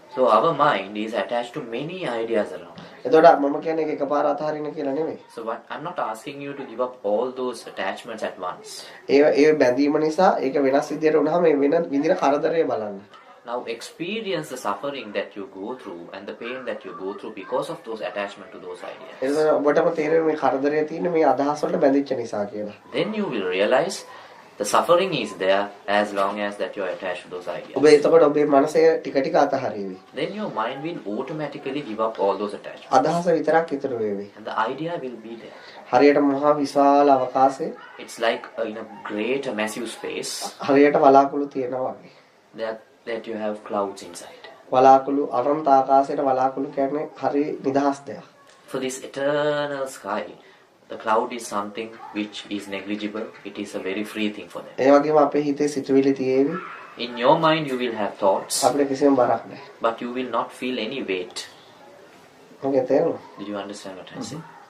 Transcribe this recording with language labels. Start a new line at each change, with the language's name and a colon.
English: So our mind is attached to many ideas around.
Sinhala: එතකොට මම කියන්නේ ඒක එකපාර අතහරින්න කියලා නෙමෙයි.
English: So what I'm not asking you to give up all those attachments at once.
Sinhala: ඒ බැඳීම නිසා ඒක වෙනස් විදියට වුණාම මේ වෙන විදිහට කරදරේ බලන්න.
English: Now experience the suffering that you go through and the pain that you go through because of those attachment to those ideas.
Sinhala: එතකොට ඔබටම තේරෙන්නේ මේ කරදරේ තියෙන්නේ මේ අදහස් වලට බැඳිච්ච නිසා කියලා.
English: Then you will realize the suffering is there as long as that you are attached to those ideas.
Sinhala: ඔබ එතකොට ඔබේ මනසේ ටික ටික අතහරිවි.
English: Then your mind will automatically give up all those attachments.
Sinhala: අදහස විතරක් ඉතුරු වෙවි.
English: And the idea will be there.
Sinhala: හරියට මහා විශාල අවකාශයේ
English: It's like in a great massive space
Sinhala: හරියට වලාකුළු තියෙනවා වගේ.
English: that you have clouds inside.
Sinhala: වලාකුළු අනන්ත ආකාශයේ වලාකුළු කියන්නේ හරි නිදහස් දෙයක්.
English: For this eternal sky, the cloud is something which is negligible. It is a very free thing for them.
Sinhala: ඒ වගේම අපේ හිතේ සිතුවිලි තියෙවි.
English: In your mind you will have thoughts,
Sinhala: අපිට කිසිම බරක් නැහැ.
English: but you will not feel any weight.
Sinhala: ඔකේ තේරුණා?
English: Did you understand what I said?